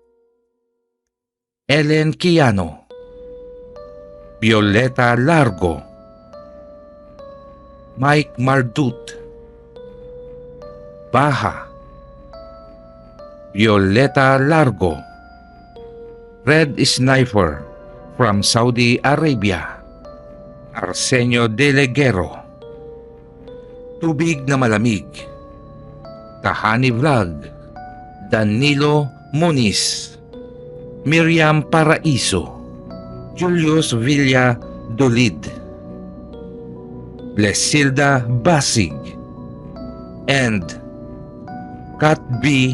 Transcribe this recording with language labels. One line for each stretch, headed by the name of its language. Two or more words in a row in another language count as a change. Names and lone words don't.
Filipino: Ellen Kiano, Violeta Largo, Mike Mardut, Baha, Violeta Largo, Red Sniper from Saudi Arabia, Arsenio Deleguero, Tubig na Malamig, Tahani Vlog, Danilo Moniz, Miriam Paraiso, Julius Villa Dolid, Blesilda Basig, and Kat B.